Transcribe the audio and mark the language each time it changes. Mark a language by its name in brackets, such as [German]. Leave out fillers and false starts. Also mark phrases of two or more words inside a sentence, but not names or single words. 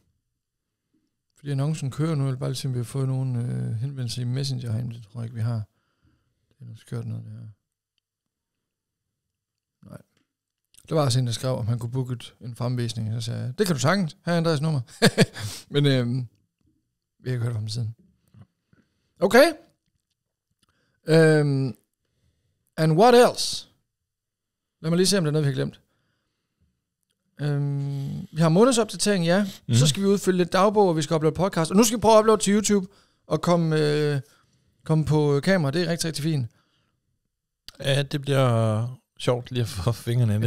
[Danish] Fordi annoncen kører nu, eller bare lige se, om vi har fået nogen henvendelser i Messenger herinde. Det tror jeg ikke, vi har. Det er noget skørt noget, det her. Nej. Der var også en, der skrev, om han kunne booke en fremvisning. Så sagde jeg, det kan du sagtens. Her er Andreas nummer. Men vi har ikke hørt fra ham siden. [English] Okay. And what else? [Danish] Lad mig lige se, om der er noget, vi har glemt. Vi har månedsopdatering, ja. Så skal vi udfylde lidt dagbog, og vi skal uploade podcast. Og nu skal vi prøve at uploade til YouTube og komme på kamera. Det er rigtig, rigtig fint. Ja, det bliver sjovt lige at få fingrene ind.